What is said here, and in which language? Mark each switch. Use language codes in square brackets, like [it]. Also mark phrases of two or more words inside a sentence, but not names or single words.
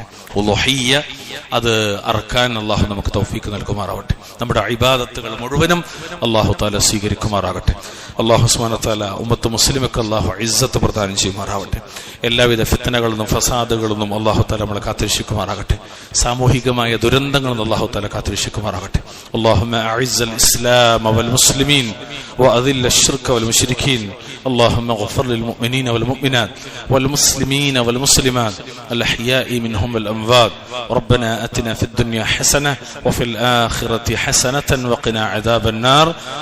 [ml] ഉളുഹിയ്യ അത് അർക്കാൻ അല്ലാഹു നമുക്ക് തൗഫീക്ക് നൽകുമാറാവട്ടെ. നമ്മുടെ ഇബാദത്തുകൾ മുഴുവനും [ar] الله تعالى [ml] സ്വീകരിക്കുമാറാകട്ടെ. [ar] الله سبحانه وتعالى أمة مسلمة [ml] അല്ലാഹു ഇസ്സത്ത് പ്രദാനം ചെയ്യുമാറാവട്ടെ. എല്ലാവിധ ഫിത്നകളിൽ നിന്നും ഫസാദുകളിൽ നിന്നും [ar] الله تعالى [ml] നമ്മളെ കാത്തുരക്ഷിക്കുമാറാകട്ടെ. സാമൂഹികമായ ദുരന്തങ്ങളിൽ നിന്നും [ar] الله تعالى [ml] കാത്തുരക്ഷിക്കുമാറാകട്ടെ. [ar] اللهم أعز الإسلام والمسلمين وأذل الشرك والمشركين. اللهم اغفر للمؤمنين والمؤمنات والمسلمين والمسلمات الأحياء منهم والأموات. ربنا آتنا في الدنيا حسنة وفي الآخرة حسنة وقنا عذاب النار.